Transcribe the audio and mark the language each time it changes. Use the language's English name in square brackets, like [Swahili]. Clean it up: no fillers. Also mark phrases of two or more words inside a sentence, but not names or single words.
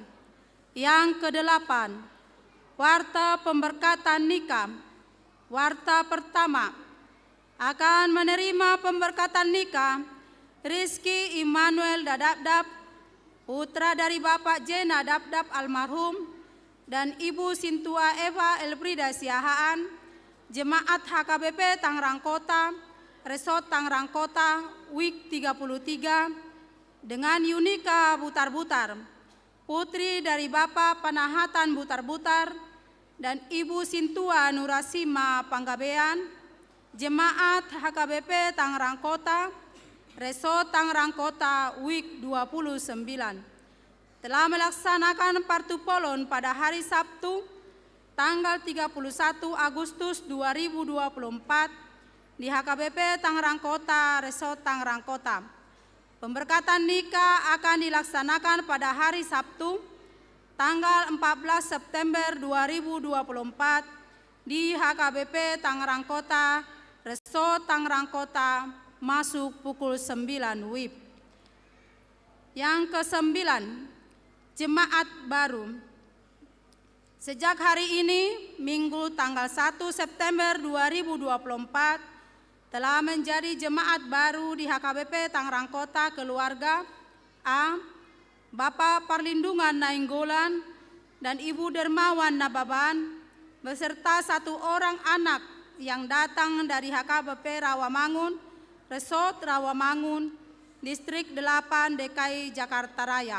[Indonesian] Yang kedelapan, warta pemberkatan nikah. Warta pertama, akan menerima pemberkatan nikah Rizky Immanuel Dadabdab, putra dari Bapak Jena Dabdab almarhum, dan Ibu Sintua Eva Elfrida Siahaan, Jemaat HKBP Tangerang Kota, Resort Tangerang Kota, week 33, dengan Yunika Butar-Butar, putri dari Bapak Panahatan Butar-Butar, dan Ibu Sintua Nurasima Panggabean, Jemaat HKBP Tangerang Kota, Resort Tangerang Kota, week 29. Telah melaksanakan partupolon pada hari Sabtu, tanggal 31 Agustus 2024 di HKBP Tangerang Kota, Resort Tangerang Kota. Pemberkatan nikah akan dilaksanakan pada hari Sabtu, tanggal 14 September 2024 di HKBP Tangerang Kota, Resort Tangerang Kota, masuk pukul 9 WIB. Yang kesembilan, jemaat baru. Sejak hari ini, Minggu tanggal 1 September 2024, telah menjadi jemaat baru di HKBP Tangerang Kota keluarga A, Bapak Perlindungan Nainggolan dan Ibu Dermawan Nababan beserta 1 orang anak yang datang dari HKBP Rawamangun, Resort Rawamangun, Distrik 8 DKI Jakarta Raya.